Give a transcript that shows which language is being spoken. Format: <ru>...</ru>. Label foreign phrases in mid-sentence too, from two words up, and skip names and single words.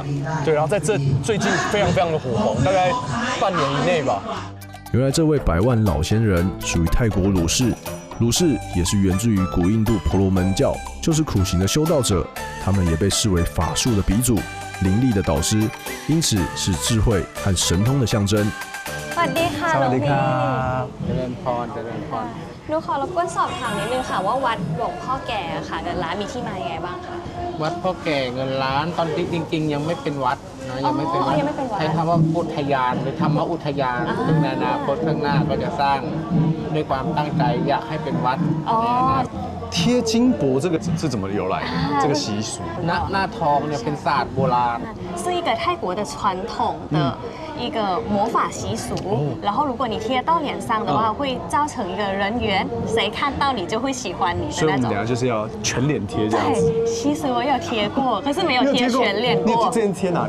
<zh>对，然后在这最近非常的火红，大概半年以内吧。原来这位100万老仙人属于泰国鲁氏，鲁氏也是源自于古印度婆罗门教，就是苦行的修道者，他们也被视为法术的鼻祖、灵力的导师，因此是智慧和神通的象征。</zh> <th>สวัสดีค่ะหลวงพี่ เจริญพร หนูขอรบกวนสอบถามนิดนึงค่ะว่าวัดหลวงพ่อแก่ค่ะเงินล้านมีที่มายังไงบ้างคะ วัดพ่อแก่เงินล้านตอนจริงๆยังไม่เป็นวัดนะ ยังไม่เป็นวัด ยังไม่เป็นวัด ใช้คำว่าอุทยานหรือธรรมอุทยานซึ่งในอนาคตข้างหน้าก็จะสร้างด้วยความตั้งใจอยากให้เป็นวัดในอนาคต</th> <zh>贴金箔这个是怎么由来？这个习俗？</zh> <th>หน้าทองเนี่ยเป็นศาสตร์โบราณ</th> <zh>是一个泰国的传统的一个魔法习俗，然后如果你贴到脸上的话，会造成一个人缘，谁看到你就会喜欢你的那种所以我们等。下就是要全脸贴这样子。对，其实我有贴过，可是没有贴过全脸过你之，前贴哪里？</zh>